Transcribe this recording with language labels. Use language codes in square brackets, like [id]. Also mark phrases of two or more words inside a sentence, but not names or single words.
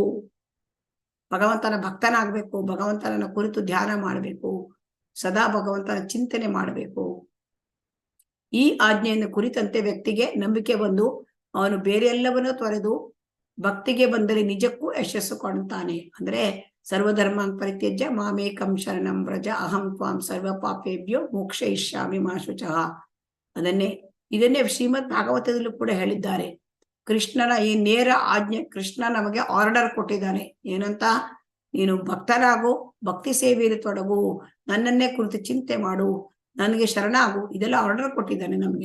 [kn] ಭಗವಂತನ ಭಕ್ತನಾಗ್ಬೇಕು, ಭಗವಂತನ ಕುರಿತು ಧ್ಯಾನ ಮಾಡ್ಬೇಕು, ಸದಾ ಭಗವಂತನ ಚಿಂತನೆ ಮಾಡಬೇಕು. ಈ ಆಜ್ಞೆಯನ್ನು ಕುರಿತಂತೆ ವ್ಯಕ್ತಿಗೆ ನಂಬಿಕೆ ಬಂದು ಅವನು ಬೇರೆ ಎಲ್ಲವನ್ನೂ ತೊರೆದು ಭಕ್ತಿಗೆ ಬಂದರೆ ನಿಜಕ್ಕೂ ಯಶಸ್ಸು ಕಾಣುತ್ತಾನೆ. [sa] ಅಂದ್ರೆ ಸರ್ವಧರ್ಮಾನ್ ಪರಿತ್ಯಜ್ಯ ಮಾಮೇಕಂ ಶರಣಂ ವ್ರಜ ಅಹಂ ತ್ವಾಂ ಸರ್ವ ಪಾಪೇಭ್ಯೋ ಮೋಕ್ಷಯಿಷ್ಯಾಮಿ ಮಾ ಶುಚಃ. [kn] ಇದನ್ನೇ ಶ್ರೀಮದ್ ಭಾಗವತದಲ್ಲೂ ಕೂಡ ಹೇಳಿದ್ದಾರೆ. ಕೃಷ್ಣನ ಈ ನೇರ ಆಜ್ಞೆ, ಕೃಷ್ಣ ನಮಗೆ ಆರ್ಡರ್ ಕೊಟ್ಟಿದ್ದಾನೆ. ಏನಂತ? ನೀನು ಭಕ್ತರಾಗು, ಭಕ್ತಿ ಸೇವೆಯಲ್ಲಿ ತೊಡಗು, ನನ್ನನ್ನೇ ಕುರಿತು ಚಿಂತೆ ಮಾಡು, ನನಗೆ ಶರಣಾಗು, ಇದೆಲ್ಲ ಆರ್ಡರ್ ಕೊಟ್ಟಿದ್ದಾನೆ ನಮಗೆ.